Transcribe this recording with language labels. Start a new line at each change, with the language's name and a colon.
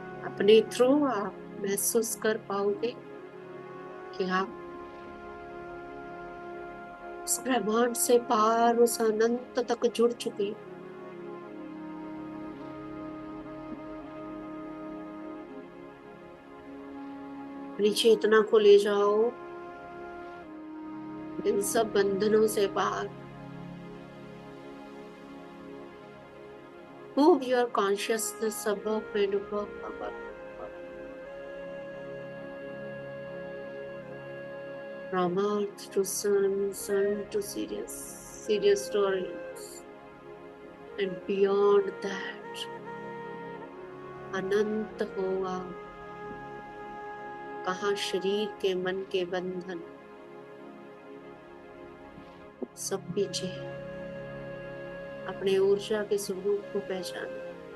Hindi: अपने थ्रू आप महसूस कर पाओगे कि आप इस ब्रह्मांड से पार उस अनंत तक जुड़ चुके। अपनी चेतना को ले जाओ इन सब बंधनों से बाहर।
English: Move your consciousness above and above. From earth to sun, sun to Sirius, Sirius to Orion, and beyond that,
Hindi: अनंत होगा। कहाँ शरीर के, मन के बंधन सब पीछे है। अपने ऊर्जा के स्वरूप को पहचानो।